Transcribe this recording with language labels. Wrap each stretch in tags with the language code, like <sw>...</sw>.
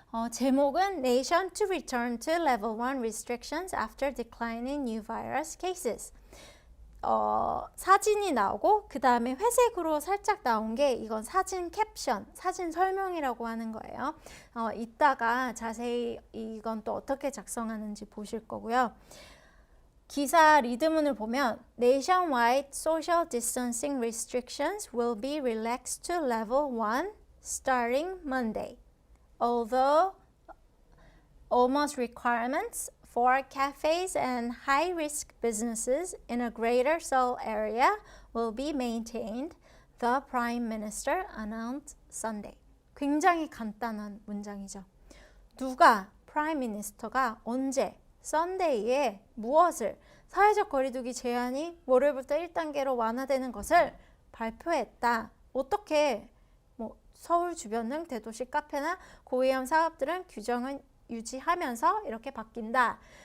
<ko>제목은</ko> <en>Nation to return to level 1 restrictions after declining new virus cases.</en> <ko>사진이 나오고 그 다음에 회색으로 살짝 나온 게 이건 사진 캡션, 사진 설명이라고 하는 거예요. 이따가 자세히 이건 또 어떻게 작성하는지 보실 거고요. 기사 리드문을 보면</ko> <en>Nationwide social distancing restrictions will be relaxed to level 1 starting Monday. Although almost requirements for cafes and high-risk businesses in a greater Seoul area will be maintained, the Prime Minister announced Sunday.</en> <ko>굉장히 간단한 문장이죠. 누가, 프라임 미니스터가 언제, 썬데이에 무엇을, 사회적 거리두기 제한이 월요일부터 1단계로 완화되는 것을 발표했다. 어떻게 서울 주변 등 대도시 카페나 고위험 사업들은 규정을 유지하면서 이렇게 바뀐다.</ko>